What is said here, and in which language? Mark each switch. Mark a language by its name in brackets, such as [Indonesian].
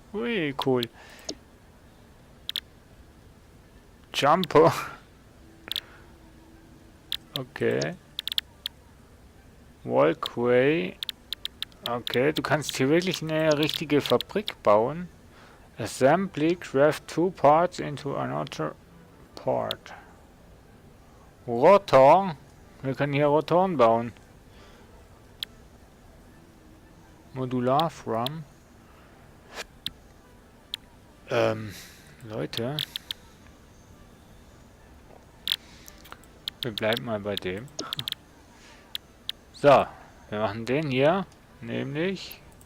[German] Ui, cool. [English] Jumper. Okay. Walkway. [German] Okay, du kannst hier wirklich eine richtige Fabrik bauen. [English] Assembly, craft 2 parts into another part. Rotor. [German] Wir können hier Rotoren bauen. [English] Modular from. [German] Leute. Wir bleiben mal bei dem. So, wir machen den hier, nämlich.